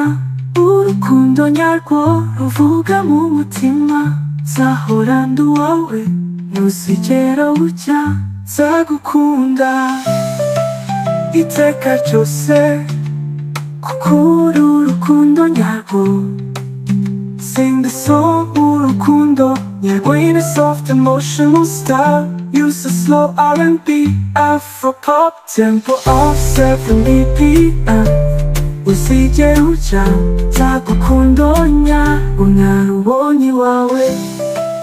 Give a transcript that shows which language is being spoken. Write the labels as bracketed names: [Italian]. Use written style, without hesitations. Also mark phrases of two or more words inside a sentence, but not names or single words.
[Kinyarwanda] Urukundo nyarwo ruvuga mu mutima, nzahora ndi uwawe ntuzigera ujya. Nzagukunda iteka ryose, kuko uri urukundo nyarwo. [English] Sing the song urukundo nyarwo in a soft emotional style. Use a slow R&B, Afro pop, tempo of 70 BPM. [Kinyarwanda] Uzigera ujya. Nzagukunda nyarwo narubonye iwawe.